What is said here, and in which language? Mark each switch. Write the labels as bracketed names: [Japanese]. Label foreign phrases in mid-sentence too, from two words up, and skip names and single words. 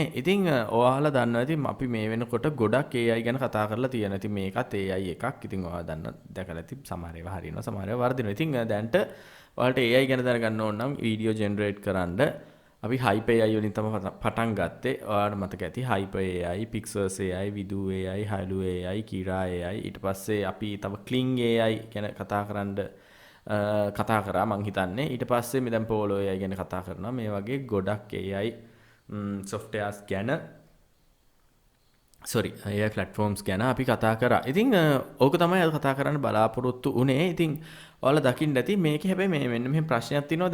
[Sinhala] ඉතින් ඔයාලා දන්නවා ඉතින් අපි මේ වෙනකොට ගොඩක් AI ගැන කතා කරලා තියෙනවා. ඉතින් මේකත් AI එකක්. ඉතින් ඔයාලා දන්න දැකලා ඉතින් සමහර ඒවා හරියනවා සමහර ඒවා වර්ධිනවා. ඉතින් දැන්ට ඔයාලට AI ගැන දැනගන්න ඕන නම් [English] video generate [Sinhala] කරන්න අපි Hyper AI වලින් තමයි පටන් ගත්තේ. ඔයාලට මතක ඇති Hyper AI, Pixels AI, Vidu AI, Halu AI, Kira AI ඊට පස්සේ අපි තව Kling AI ගැන කතා කරා මං හිතන්නේ. ඊට පස්සේ මේ දැන් Pollo AI ගැන කතා කරනවා. මේ වගේ ගොඩක් [English] AI softwares [Sinhala] ගැන [English] AI platforms [Sinhala] ගැන අපි කතා කරා. ඉතින් ඕක තමයි අද කතා කරන්න බලාපොරොත්තු උනේ. ඉතින් ඔයාලා දකින්න ඇති මේකේ හැබැයි මේ මෙන්න මෙහෙම ප්‍රශ්නයක් තියෙනවා.